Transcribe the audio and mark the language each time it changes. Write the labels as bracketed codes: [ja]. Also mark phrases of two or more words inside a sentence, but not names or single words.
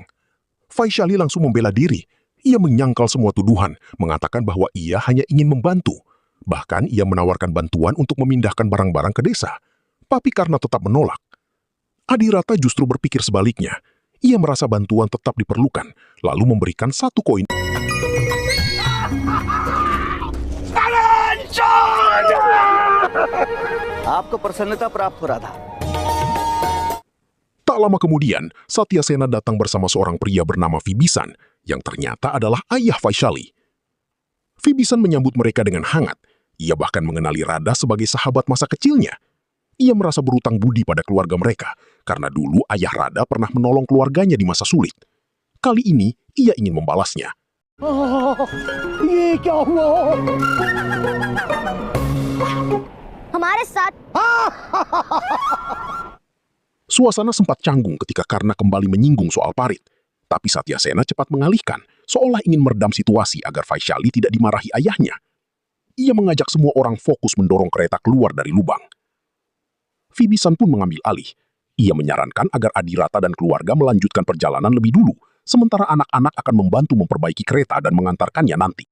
[id] Vaishali langsung membela diri. Ia menyangkal semua tuduhan, mengatakan bahwa ia hanya ingin membantu. Bahkan ia menawarkan bantuan untuk memindahkan barang-barang ke desa. Tapi karena tetap menolak, Adirata justru berpikir sebaliknya. Ia merasa bantuan tetap diperlukan, lalu memberikan 1 koin. [hi] आपको प्रसन्नता प्राप्त हो रहा था। [id] Tak lama kemudian, Satyasena datang bersama seorang pria bernama Vibhisan, yang ternyata adalah ayah Vaishali. Vibhisan menyambut mereka dengan hangat. Ia bahkan mengenali Radha sebagai sahabat masa kecilnya. Ia merasa berutang budi pada keluarga mereka, karena dulu ayah Radha pernah menolong keluarganya di masa sulit. Kali ini, ia ingin membalasnya. [hi] हमारे साथ [id] Suasana sempat canggung ketika Karna kembali menyinggung soal parit. Tapi Satyasena cepat mengalihkan, seolah ingin meredam situasi agar Vaishali tidak dimarahi ayahnya. Ia mengajak semua orang fokus mendorong kereta keluar dari lubang. Vibhisan pun mengambil alih. Ia menyarankan agar Adirata dan keluarga melanjutkan perjalanan lebih dulu, sementara anak-anak akan membantu memperbaiki kereta dan mengantarkannya nanti.